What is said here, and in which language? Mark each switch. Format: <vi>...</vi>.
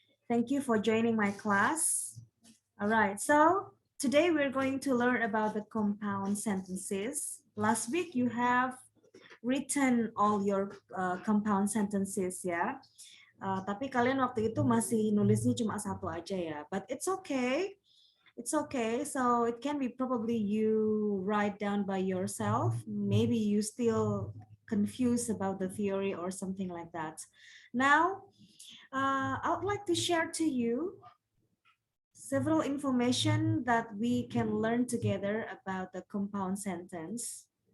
<en>Thank you for joining my class. All right, so today we're going to learn about the compound sentences. Last week you have written all your compound sentences ya.</en> <id>Tapi kalian waktu itu masih nulisnya cuma satu aja ya.</id> <en>But it's okay. It's okay. So it can be probably you write down by yourself. Maybe you still confused about the theory or something like that. Now, I would like to share to you several information that we can learn together about the compound sentence.</en>